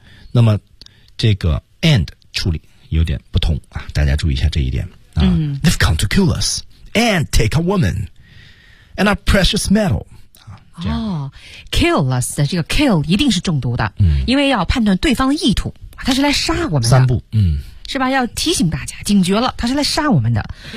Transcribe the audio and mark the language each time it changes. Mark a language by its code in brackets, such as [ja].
[zh] 那么这个 and 处理有点不同啊，大家注意一下这一点啊。嗯、 [en] They've come to kill us and take our women and our precious metal。 [zh] 哦 ，kill us 的这个 kill 一定是中毒的，嗯，因为要判断对方的意图，他是来杀我们的。三步，嗯，是吧？要提醒大家警觉了，他是来杀我们的。